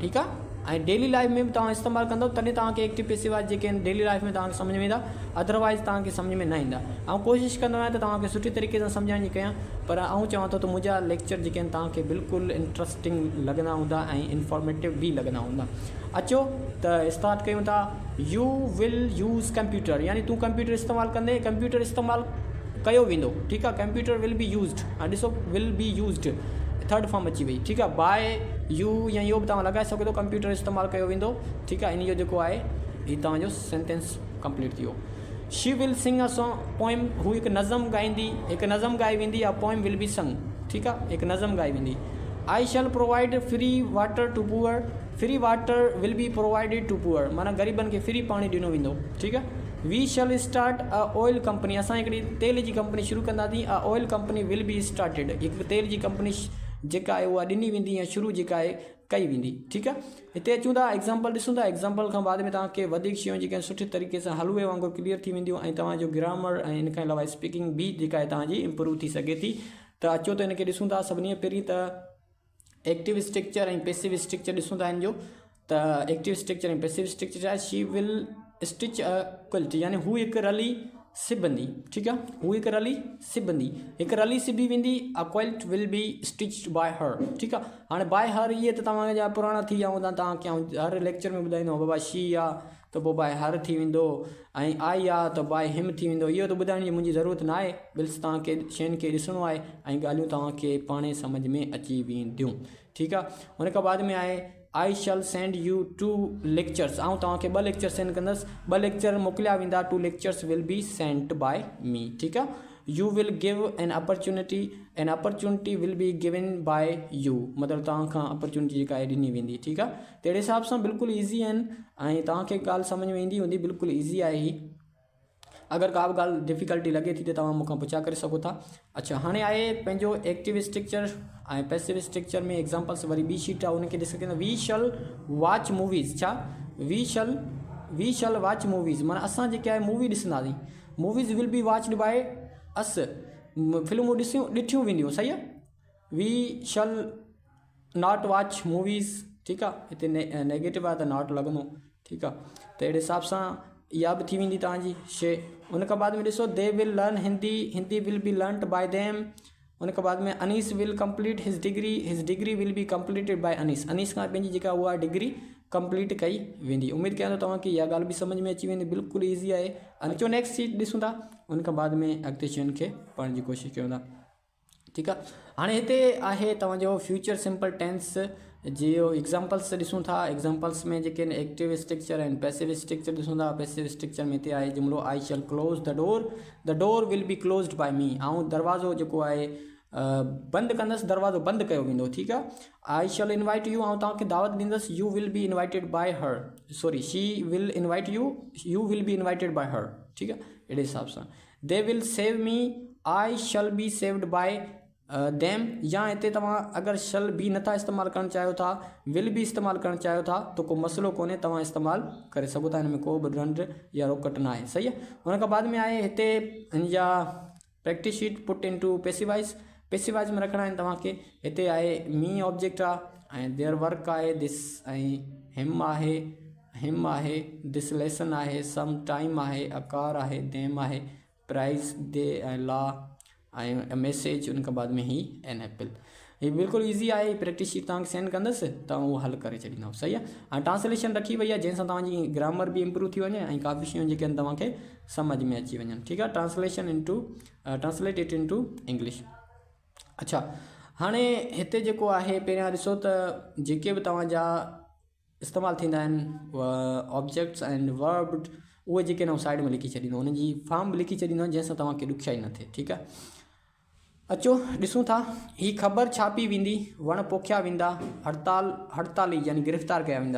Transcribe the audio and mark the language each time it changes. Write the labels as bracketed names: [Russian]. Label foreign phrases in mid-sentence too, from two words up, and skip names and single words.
[Sindhi] ठीकु आहे, ऐं [English] daily life [Sindhi] में बि तव्हां इस्तेमालु कंदव तॾहिं तव्हांखे [English] active passive [Sindhi] जेके आहिनि [English] daily life [Sindhi] में तव्हांखे सम्झ में ईंदा, अदरवाइज़ तव्हांखे सम्झ में न ईंदा। ऐं कोशिशि कंदो आहियां त तव्हांखे सुठी तरीक़े सां सम्झाइण जी कयां, पर आउं चवां थो त मुंहिंजा लेक्चर जेके आहिनि तव्हांखे बिल्कुलु इंट्रस्टिंग लॻंदा हूंदा ऐं इंफॉर्मेटिव बि लॻंदा हूंदा। अचो त स्टार्ट कयूं था। [English] you will use computer [Sindhi] यानी तूं कंप्यूटर इस्तेमालु कंदे, कंप्यूटर इस्तेमालु कयो वेंदो। ठीकु आहे, [English] computer will be used. [Sindhi] ऐं ॾिसो [English] will be used third form [Sindhi] अची वई। ठीकु आहे, [English] by you [Sindhi] या इहो बि तव्हां लॻाए सघो था, कंप्यूटर इस्तेमालु कयो वेंदो। ठीकु आहे, इन जो जेको आहे हीउ तव्हांजो सेंटेंस कंप्लीट थी वियो। [English] she will sing a song poem, [Sindhi] हू हिकु नज़म ॻाईंदी, हिकु नज़म ॻाई वेंदी। [English] या poem will be sung. [Sindhi] ठीकु आहे, हिकु नज़म ॻाई वेंदी। [English] I shall provide free water to poor, free water will be provided to poor [Sindhi] माना ग़रीबनि खे फ्री पाणी ॾिनो वेंदो। ठीकु आहे, [English] we shall start a oil company, [Sindhi] असां हिकिड़ी तेल जी कंपनी शुरू कंदासीं। [English] a oil company will be started, [Sindhi] हिकु तेल जी कंपनी जेका आहे उहा ॾिनी वेंदी या शुरू जेका आहे कई वेंदी। ठीकु आहे, हिते अचूं था एग्ज़ाम्पल ॾिसूं था। एग्ज़ाम्पल खां बाद में तव्हांखे वधीक शयूं जेके आहिनि सुठी तरीक़े सां हलवे वांगुरु क्लियर थी वेंदियूं ऐं तव्हांजो ग्रामर ऐं इन खां अलावा स्पीकिंग बि जेका आहे तव्हांजी इम्प्रूव थी सघे थी। त अचो त हिनखे ॾिसूं था। सभिनी खां पहिरीं त [English] active structure [Sindhi] ऐं [English] passive structure [Sindhi] ॾिसूं था हिन जो। त [English] active structure [Sindhi] ऐं [English] passive structure [Sindhi] आहे [English] she will stitch a quilt [Sindhi] यानी हू हिकु रली सिबंदी। ठीकु आहे, हू हिकु रली सिबंदी, हिकु रली सिबी वेंदी। [English] a quilt will be stitched by her. [Sindhi] ठीकु आहे, हाणे [English] by her [Sindhi] इहे त तव्हांजा पुराणा थी विया हूंदा, तव्हांखे हर लेक्चर में ॿुधाईंदो बाबा शी आहे त पोइ [English] by her [Sindhi] थी वेंदो ऐं आई आहे त [English] by him [Sindhi] थी वेंदो। इहो त ॿुधाइण जी मुंहिंजी ज़रूरत न आहे, बिल्स तव्हांखे शयुनि खे ॾिसणो आहे ऐं ॻाल्हियूं तव्हांखे पाणे सम्झ में अची वेंदियूं। ठीकु आहे। हुन खां बाद में आहे [English] I shall send you 2 lectures. [Sindhi] ऐं तव्हांखे 2 लेक्चर सेंड कंदुसि, 2 लेक्चर मोकिलिया वेंदा। [English] 2 lectures will be sent by me. [Sindhi] ठीकु आहे। [English] you will give an opportunity will be given by you, [Sindhi] मतिलबु तव्हां खां अपॉर्चुनिटी जेका आहे ॾिनी वेंदी। ठीकु आहे। तहिड़े हिसाब सां बिल्कुलु ईज़ी आहिनि ऐं तव्हांखे ॻाल्हि सम्झ में ईंदी हूंदी, बिल्कुलु ईज़ी आहे ही। अगर का भी ॻाल्हि डिफ़िकल्टी लगे थी तो तव्हां मूंखां पुछा करे सघो था। अच्छा, हाणे आहे पंहिंजो [English] active structure [Sindhi] ऐं [English] passive structure [Sindhi] में एग्जाम्पल्स वरी ॿी शीट आहे, उनखे ॾिसी सघंदा। [English] we shall watch movies. [Sindhi] छा [English] we shall watch movies [Sindhi] माना असां जेके आहे मूवी ॾिसंदासीं। [English] movies will be watched by us, [Sindhi] फिल्मूं ॾिठियूं वेंदियूं। सही आहे। [English] we shall not watch movies. [Sindhi] ठीकु आहे। हिते नेगेटिव आहे त नॉट लॻंदो। ठीकु आहे। त अहिड़े हिसाब सां इहा बि थी वेंदी तव्हांजी शइ। उन खां बाद में ॾिसो [English] they will learn Hindi will be learned by them. [Sindhi] उन खां बाद में [English] Anees will complete his degree will be completed by Anees [Sindhi] खां पंहिंजी जेका उहा [English] degree complete [Sindhi] कई वेंदी। उमेदु कयां थो तव्हांखे इहा ॻाल्हि बि सम्झ में अची वेंदी, बिल्कुलु ईज़ी आहे। अचो [English] next sheet [Sindhi] ॾिसूं था, उन खां बाद में अॻिते शयुनि खे पढ़ण जी कोशिशि कयूं था। ठीकु आहे। हाणे हिते आहे तव्हांजो [English] future simple tense [Sindhi] जो एग्जाम्पल्स ॾिसूं था। एग्जाम्पल्स में जेके [English] active structure and passive structure [Sindhi] ॾिसूं था। [English] passive structure [Sindhi] में हिते आहे जुमिलो [English] I shall close the door will be closed by me. [Sindhi] ऐं दरवाज़ो जेको आहे बंदि कंदुसि, दरवाज़ो बंदि कयो वेंदो। ठीकु आहे। [English] I shall invite you, [Sindhi] ऐं तव्हांखे दावत ॾींदुसि। [English] you will be invited by her, sorry she will invite you will be invited by her. [Sindhi] ठीकु आहे। अहिड़े हिसाब सां [English] they will save me, I shall be saved by them. [Sindhi] या हिते तव्हां अगरि [English] shall be [Sindhi] नथा इस्तेमालु करणु चाहियो था, [English] will be [Sindhi] इस्तेमालु करणु चाहियो था त को मसइलो कोन्हे, तव्हां इस्तेमालु करे सघो था। हिन में को बि दंड या रोकट न आहे। सही आहे। हुन खां बाद में आहे हिते हिनजा [English] practice sheet put in to passivise [Sindhi] में रखणा आहिनि तव्हांखे। हिते आहे [English] me object [Sindhi] आहे ऐं [English] their work [Sindhi] आहे दिस, ऐं हिम आहे [English] this lesson [Sindhi] आहे, [English] some time [Sindhi] आहे, अकार आहे, देम आहे, [English] prize they [Sindhi] ऐं ला ऐं मैसेज। उन खां बाद में [English] he an apple. [Sindhi] ये बिल्कुलु ईज़ी आहे। [English] practice sheet [Sindhi] तव्हांखे सेंड कंदुसि त उहो हल करे छॾींदव। सही आहे। ऐं ट्रांसलेशन रखी वई आहे जंहिंसां तव्हांजी ग्रामर बि इम्प्रूव थी वञे ऐं काफ़ी शयूं जेके आहिनि तव्हांखे सम्झ में अची वञनि। ठीकु आहे। [English] translate it into English. [Sindhi] अच्छा, हाणे हिते जेको आहे पहिरियां ॾिसो त जेके बि तव्हांजा इस्तेमालु थींदा आहिनि [English] objects and verb, [Sindhi] उहे जेके आहिनि साइड में लिखी छॾींदो, उन्हनि जी फॉर्म बि लिखी छॾींदो जंहिंसां तव्हांखे ॾुखियाई न थिए। ठीकु आहे। अचो ॾिसूं था। ही ख़बर छापी वेंदी, वण पोखिया वेंदा, हड़ताली यानी गिरफ़्तार कया वेंदा।